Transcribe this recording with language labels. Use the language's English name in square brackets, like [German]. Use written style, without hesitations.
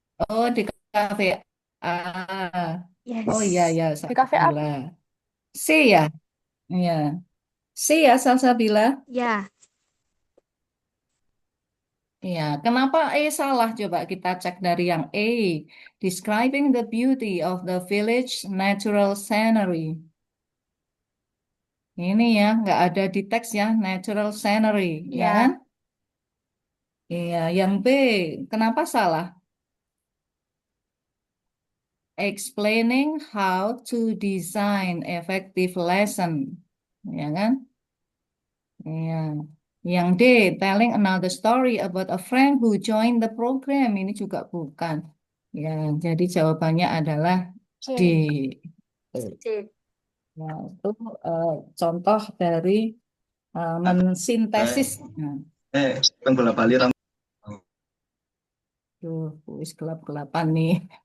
[Indonesian] Oh, di kafe A. Oh iya [English] Yes. [Indonesian] ya, Di kafe Salsabila. apa? C ya? Iya. C ya Salsabila. Ya. Iya. Kenapa E salah? Coba kita cek dari yang A. [English] Describing the beauty of the village natural scenery. [Indonesian] Ini ya, nggak ada di teks ya, [English] natural scenery, [Indonesian] ya kan? Ya. Iya, yang B, kenapa salah? [English] Explaining how to design effective lesson, [Indonesian] ya kan? Iya. Yang D, [English] telling another story about a friend who joined the program. [Indonesian] Ini juga bukan. Ya, jadi jawabannya adalah D. C. C. Nah, itu eh, contoh dari mensintesis. Nah, [Javanese] Kan bola bali ram. wis gelap-gelapan nih.